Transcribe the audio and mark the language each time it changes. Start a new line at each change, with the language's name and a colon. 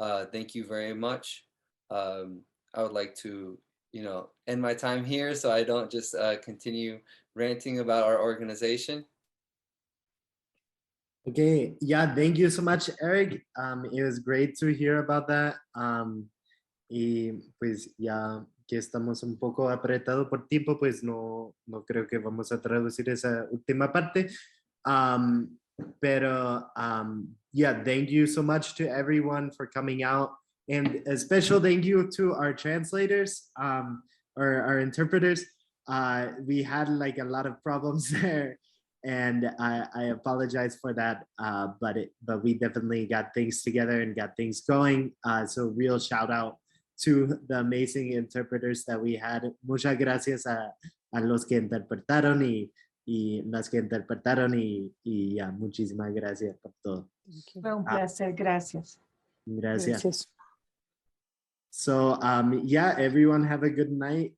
English: Thank you very much. I would like to, end my time here so I don't just continue ranting about our organization. Okay, yeah, thank you so much, Eric. It was great to hear about that.
Spanish: Y pues ya que estamos un poco apretados por tiempo, pues no creo que vamos a traducir esa última parte.
English: Pero yeah, thank you so much to everyone for coming out. And a special thank you to our translators, or our interpreters. We had like a lot of problems there, and I apologize for that, but we definitely got things together and got things going. So real shout out to the amazing interpreters that we had.
Spanish: Muchas gracias a los que interpretaron y las que interpretaron y ya, muchísimas gracias por todo. Fue un placer, gracias. Gracias.
English: So yeah, everyone have a good night.